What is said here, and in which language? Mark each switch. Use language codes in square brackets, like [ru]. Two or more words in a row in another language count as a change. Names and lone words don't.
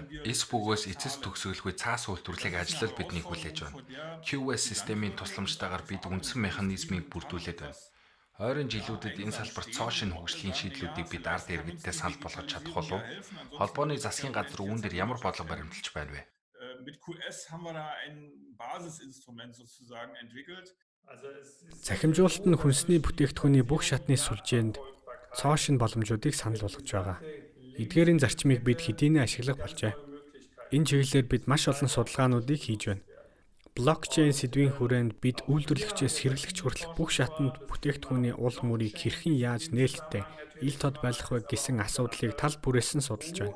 [mn] Эс бөгөөс эцэс төгсгөлгүй цаас үйлдвэрлэлийг ажиллал биднийг хүлээж байна. QS системийн тусламжтайгаар бид үндсэн механизмыг бүрдүүлээд байна. Ойрын жилүүдэд энэ салбарт цоошин хөгжлийн шийдлүүдийг бид ард иргэдтэй санал болгож чадах болов? Холбооны засгийн газар үүн дээр ямар бодлого баримталж байна вэ? [de] Mit QS haben wir da ein Basisinstrument sozusagen entwickelt. [mn] Цахимжуулалт нь хүнсний бүтээгдэхүүний бүх шатны сүлжээнд цоошин боломжуудыг санал болгож байгаа. Эдгээрийн зарчмыг бид хэдийнэ ашиглах болжээ. Энэ чиглэлээр бид маш олон судалгаануудыг хийж байна. Блокчейн сэдвийн хүрээнд бид үйлдвэрлэгчээс хэрэглэгч хүртэлх бүх шатанд бүтээгдэхүүний уул мөрийг хэрхэн яаж нээлттэй ил тод байлгах вэ гэсэн асуудлыг тал бүрээс нь судалж байна.